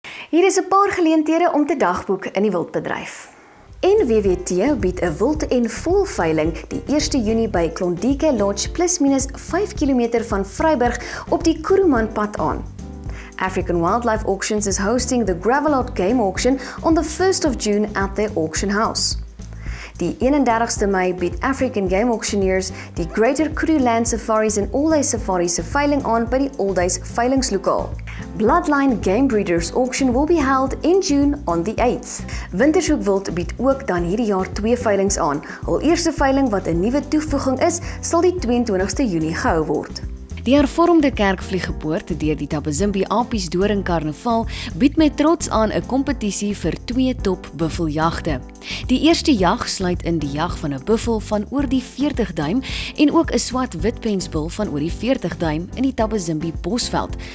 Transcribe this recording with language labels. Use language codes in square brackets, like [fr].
[af] Hier is 'n paar geleenthede om te dagboek in die wildbedryf. NWWT bied 'n wild- en voëlveiling die 1 Junie by Klondike Lodge plus minus 5 km van Vryburg op die Kuruman pad aan. [en] African Wildlife Auctions is hosting the Gravelot Game Auction on the 1st of June at their auction house. [af] Die 31ste Mei bied African Game Auctioneers die Greater Kru Land Safaris en All Day Safaris se veiling aan by die All Days veilingslokaal. [en] Bloodline Game Breeders Auction will be held in June on the 8th. [af] Wintershoek Wild bied ook dan hierdie jaar 2 veilings aan. Hul eerste veiling wat 'n nuwe toevoeging is, sal die 22ste Junie gehou word. Die hervormde kerkvliegpoort deur die Tabazimbi Apies Doring Karnaval bied met trots aan 'n kompetisie vir 2 top buffeljagte. Die eerste jag sluit in die jag van 'n buffel van oor die 40 duim en ook 'n swart witpensbul van oor die 40 duim in die Tabazimbi Bosveld.